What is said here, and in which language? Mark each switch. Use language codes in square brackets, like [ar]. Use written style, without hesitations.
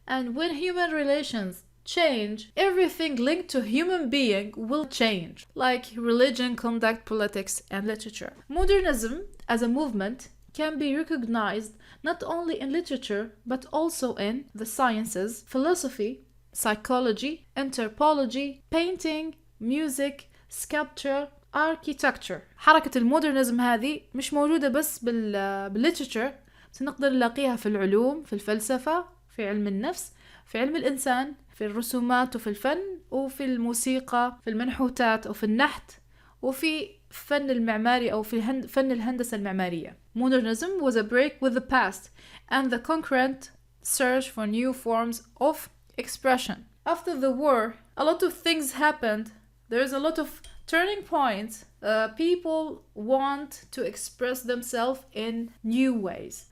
[en] And when human relations change, everything linked to human being will change, like religion, conduct, politics, and literature. Modernism as a movement can be recognized not only in literature, but also in the sciences, philosophy, psychology, anthropology, painting, music, sculpture, architecture. [ar] حركة المودرنزم هذه مش موجودة بس بالليتراتشر، بس نقدر نلاقيها في العلوم، في الفلسفة، في علم النفس، في علم الإنسان، في الرسومات وفي الفن، وفي الموسيقى، في المنحوتات وفي النحت، وفي فن المعماري أو في فن الهندسة المعمارية. [en] Modernism was a break with the past and the concurrent search for new forms of expression. After the war, a lot of things happened. There's a lot of turning points. People want to express themselves in new ways.